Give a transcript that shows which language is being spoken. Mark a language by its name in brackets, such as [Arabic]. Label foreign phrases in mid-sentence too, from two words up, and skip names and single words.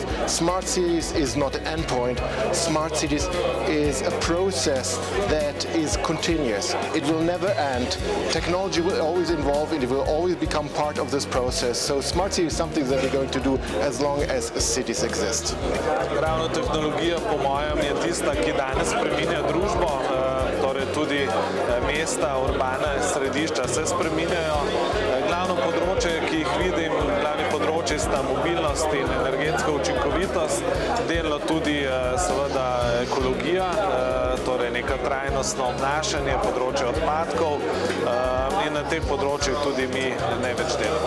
[English] Smart cities is not an endpoint. Smart cities is a process that is continuous. It will never end. Technology will always evolve and it will always become part of this process. So smart city is something that we're going to do as long as cities exist. [Slovenian] Ravno tehnologija, po mojem, je tista, ki danes spreminja družbo, torej tudi mesta, urbana središča se spreminjajo. Glavno področje, ki jih vidim, glavni področji sta mobilnost in energetska učinkovitost, delno tudi seveda ekologija, torej neka trajnostno obnašanje, področje odpadkov, in na teh področjih tudi mi največ delamo.